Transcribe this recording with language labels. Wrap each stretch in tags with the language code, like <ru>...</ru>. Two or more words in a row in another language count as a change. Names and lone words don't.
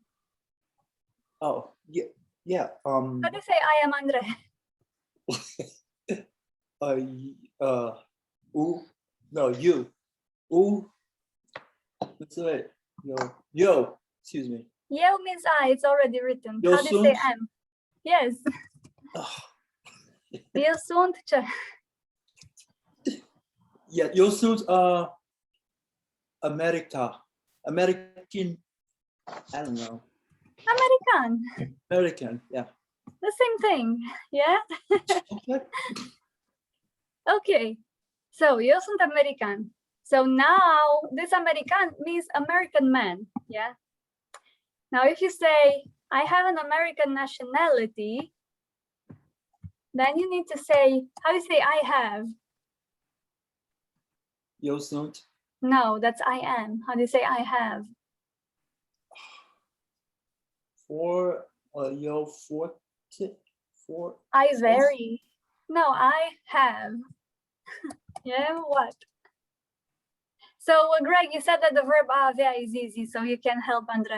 <en>oh, yeah, yeah, How do you say I am, Andre? no, you, that's it, yo, excuse me. Eu means I, it's already written.</en> <ro>Eu</ro> <en>How do you say</en> <ro>sunt?</ro> <en>am? Yes. Oh,</en> <ro>Eu sunt ce? yeah, eu sunt,</ro> <en>American, I don't know, American. American, yeah. The same thing, yeah? Okay. Okay, so</en> <ro>eu sunt</ro> <en>American. So now this American means American man, yeah? Now if you say, I have an American nationality, then you need to say, how do you say I have?</en> <ro>Eu sunt,</ro> <en>No, that's I am. How do you say I have? yo, for, I vary. No, I have. Yeah, what? So Greg, you said that the verb avea is easy, so you can help Andre.</en>